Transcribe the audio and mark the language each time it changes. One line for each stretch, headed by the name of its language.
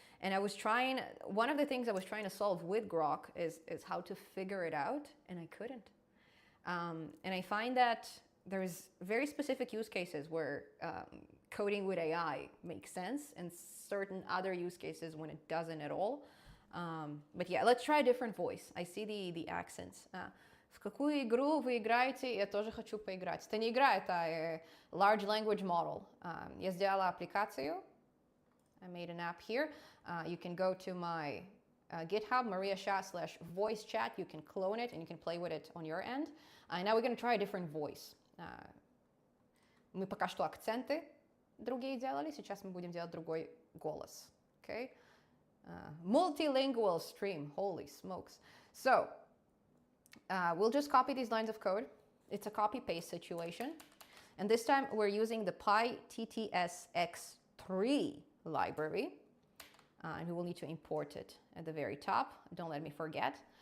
English: And I was trying, one of the things I was trying to solve with Grok is how to figure it out, and I couldn't. And I find that there's very specific use cases where coding with AI makes sense, and certain other use cases when it doesn't at all. But yeah, let's try a different voice. I see the accents.
Russian: В какую игру вы играете? Я тоже хочу поиграть. Это не игра, это
English: large language model.
Russian: Я сделала аппликацию.
English: I made an app here. You can go to my GitHub, mariasha/voice chat. You can clone it and you can play with it on your end. Now we're going to try a different voice.
Russian: Мы пока что акценты другие делали. Сейчас мы будем делать другой голос.
English: Okay? Multilingual stream. Holy smokes. So, we'll just copy these lines of code. It's a copy-paste situation. And this time we're using the TTS X3 library. And we will need to import it at the very top. Don't let me forget.